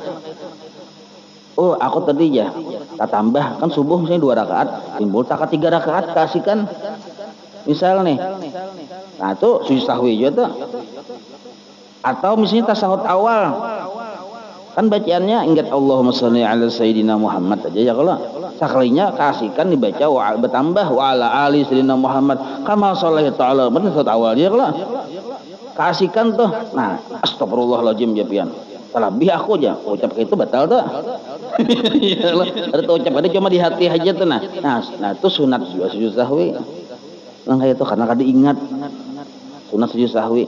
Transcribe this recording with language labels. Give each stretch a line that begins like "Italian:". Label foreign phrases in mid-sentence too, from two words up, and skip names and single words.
Banjar: Oh aku tadi ya tak tambah kan subuh misalnya 2 rakaat timbul tak 3 rakaat kasihkan misal nih. Nah itu sujud sahwi juga tuh. Atau misalnya tasahud awal kan bacaannya ingat
Arabic: اللهم صل على سيدنا محمد
Banjar: aja ya kalau sekalinya kasihkan dibaca bertambah
Arabic: وعلى آل سيدنا محمد كما صلي تعالى
Banjar: benar tasahud awal ya kalau kasihkan tuh. Nah astagfirullahaladzim ya pian terlebih aku aja ucap itu batal tuh. Ada tuh ucap ada cuma di hati aja tuh nah itu sunat juga sujud sahwi. Nah kayak itu karena kada ingat sunat sujud sahwi.